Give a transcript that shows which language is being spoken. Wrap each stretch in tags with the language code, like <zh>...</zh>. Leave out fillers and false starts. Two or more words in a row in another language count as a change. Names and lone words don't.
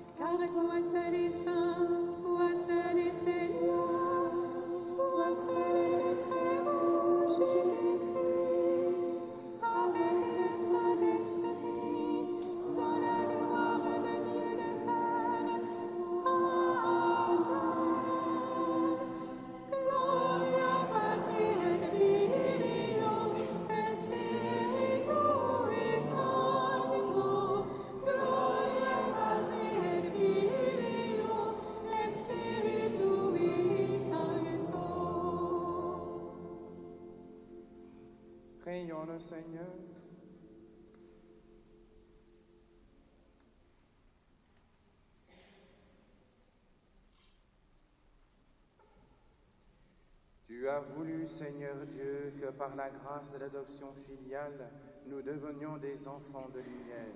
<fr>Car toi seul est saint, toi seul est Seigneur, toi seul est le Très-Haut, Jésus-Christ, avec le Saint-Esprit, dans la gloire de Dieu le Père. Amen.</fr> <la>Gloria Patri et Filio et Spiritui Sancto. Gloria Patri et Filio et Spiritui Sancto.</la> <fr>Prions le Seigneur. Tu as voulu, Seigneur Dieu, que par la grâce de l'adoption filiale, nous devenions des enfants de lumière.</fr>